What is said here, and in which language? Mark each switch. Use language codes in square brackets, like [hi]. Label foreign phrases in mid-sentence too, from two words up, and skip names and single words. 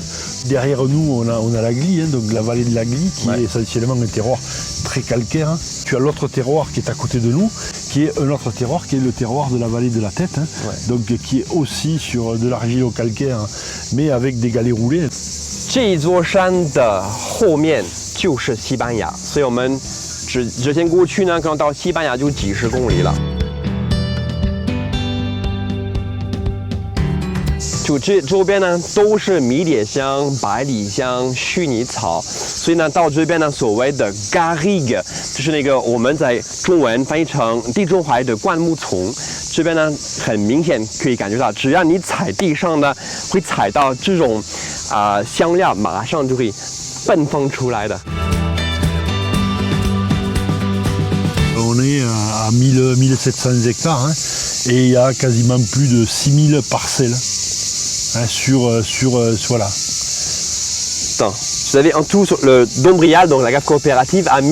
[fr] Derrière nous, on a la Glie, hein, donc la vallée de la Glie, qui est essentiellement un terroir très calcaire. Hein. Tu as l'autre terroir qui est à côté de nous, qui est un autre terroir, qui est le terroir de la vallée de la Tête, hein, donc qui est aussi sur de l'argilo-calcaire, mais avec des galets roulés. [zh] 这座山的后面就是西班牙，所以我们直线过去呢，可能到西班牙就几十公里了。就这周边呢都是迷迭香、百里香、薰衣草，所以呢到这边呢所谓的 garrigue 就是那个我们在中文翻译成地中海的灌木丛。这边呢很明显可以感觉到，只要你踩地上呢，会踩到这种香料，马上就会迸放出来的。 [fr] On est à 1700 hectares hein, et il y a quasiment plus de 6000 parcelles hein, voilà. Attends, vous avez en tout sur le Dombrial, donc la cave coopérative, à